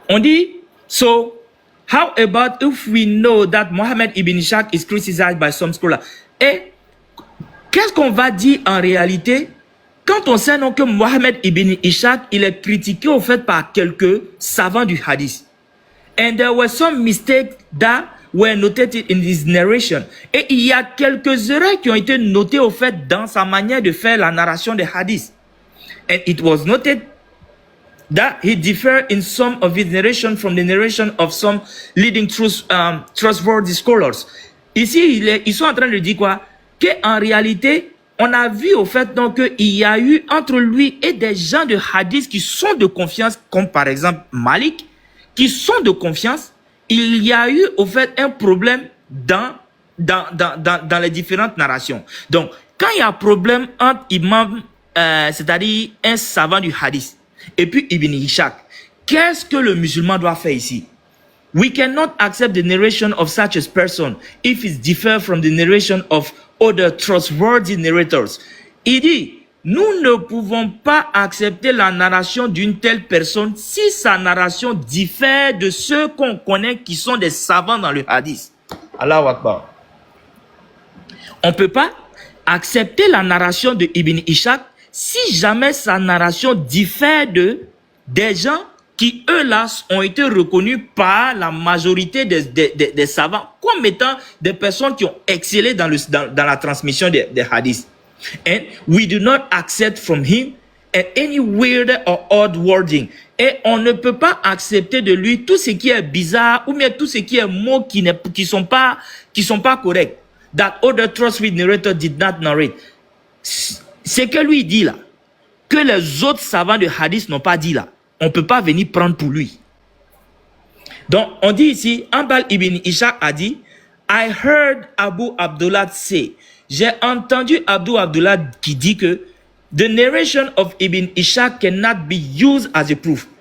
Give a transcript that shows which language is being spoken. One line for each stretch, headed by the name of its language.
French: On dit,
English: so, how about if we know that Mohamed ibn Ishaq is criticized by some scholars?
French: Et qu'est-ce qu'on va dire en réalité quand on sait non que Mohamed ibn Ishaq, il est critiqué au fait par quelques savants du hadith.
English: And there were some mistakes that were noted in his narration.
French: Et il y a quelques erreurs qui ont été notées au fait dans sa manière de faire la narration des hadiths.
English: And it was noted that he differed in some of his narration from the narration of some leading trustworthy scholars.
French: Ici, ils sont en train de dire quoi? Qu'en réalité, on a vu au fait donc qu'il y a eu entre lui et des gens de hadith qui sont de confiance, comme par exemple Malik, qui sont de confiance. Il y a eu au fait un problème dans les différentes narrations. Donc, quand il y a un problème entre imam, c'est-à-dire un savant du hadith, et puis Ibn Ishaq, qu'est-ce que le musulman doit faire ici?
English: We cannot accept the narration of such a person if it differs from the narration of other trustworthy narrators.
French: Il dit, nous ne pouvons pas accepter la narration d'une telle personne si sa narration diffère de ceux qu'on connaît qui sont des savants dans le hadith.
Arabic: Allahu Akbar.
French: On ne peut pas accepter la narration de Ibn Ishaq si jamais sa narration diffère des gens qui, eux-là, ont été reconnus par la majorité des savants comme étant des personnes qui ont excellé dans la transmission des hadiths.
English: And we do not accept from him any weird or odd wording.
French: Et on ne peut pas accepter de lui tout ce qui est bizarre ou bien tout ce qui est mots qui sont pas corrects.
English: That other trustworthy narrator did not narrate.
French: Ce que lui dit là, que les autres savants de hadith n'ont pas dit là, on ne peut pas venir prendre pour lui. Donc, on dit ici, Ambal ibn Ishaq a dit,
English: I heard Abu Abdullah say,
French: j'ai entendu Abu Abdullah qui dit que
English: the narration of Ibn Ishaq cannot be used as a proof.